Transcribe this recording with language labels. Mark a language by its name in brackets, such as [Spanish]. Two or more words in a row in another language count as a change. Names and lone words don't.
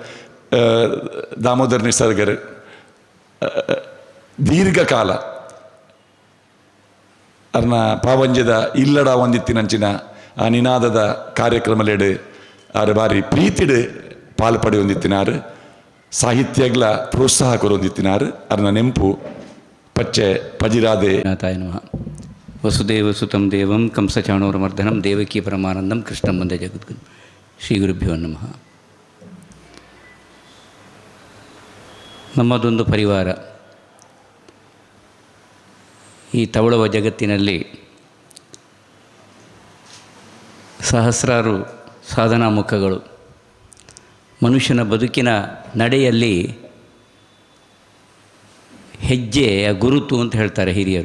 [Tulu] ದಾಮೋದರ್ ನಿಸರ್ಗರ್ ದೀರ್ಘಕಾಲ ಅರ್ನ ಪಾವಂಜದ ಇಲ್ಲಡ ಒಂದಿತ್ತಿನಂಚಿನ ಆ ನಿನಾದದ ಕಾರ್ಯಕ್ರಮಲೆಡ್ ಆರು ಬಾರಿ ಪ್ರೀತಿಡ್ ಪಾಲ್ಪಡೆ ಹೊಂದಿತ್ತಿನಾರು ಸಾಹಿತ್ಯಗಳ ಪ್ರೋತ್ಸಾಹ ಕೊರೊಂದಿತ್ತಿನಾರು ಅರ್ನ ನೆಂಪು ಪಚ್ಚೆ ಪಜಿರಾದೆ [Sanskrit] ನಾಥಾಯ ನಮಃ. ವಸುದೇವ ಸುತಂ ದೇವಂ ಕಂಸಚಾಣೂರಮರ್ದನಂ ದೇವಕೀ ಪರಮಾನಂದಂ ಕೃಷ್ಣಂ ವಂದೇ ಜಗದ್ಗುರು. ಶ್ರೀ ಗುರುಭ್ಯೋ ನಮಃ. [Kannada] ನಮ್ಮದೊಂದು ಪರಿವಾರ ಈ ತವಳುವ ಜಗತ್ತಿನಲ್ಲಿ ಸಹಸ್ರಾರು ಸಾಧನಾ ಮುಖಗಳು ಮನುಷ್ಯನ ಬದುಕಿನ ನಡೆಯಲ್ಲಿ ಹೆಜ್ಜೆಯ ಗುರುತು ಅಂತ ಹೇಳ್ತಾರೆ ಹಿರಿಯರು.